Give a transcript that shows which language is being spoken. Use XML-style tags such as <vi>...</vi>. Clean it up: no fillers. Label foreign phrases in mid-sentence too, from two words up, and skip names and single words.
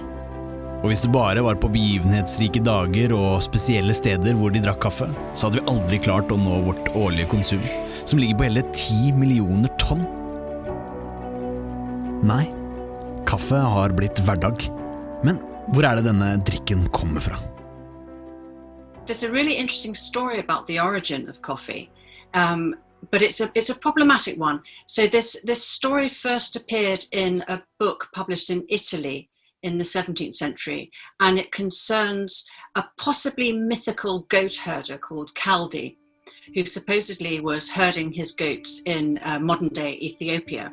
<no>Og hvis det bare var på begivenhetsrike dager og spesielle steder hvor de drakk kaffe, så hadde vi aldri klart å nå vårt årlige konsum, som ligger på hele 10 millioner tonn. Nei, kaffe har blitt hverdag. Men hvor det denne drikken kommer fra?</no> <en>There's a really interesting story about the origin of coffee. But it's a problematic one. So this story first appeared in a book published in Italy in the 17th century, and it concerns a possibly mythical goat herder called Caldi, who supposedly was herding his goats in modern-day Ethiopia.</en>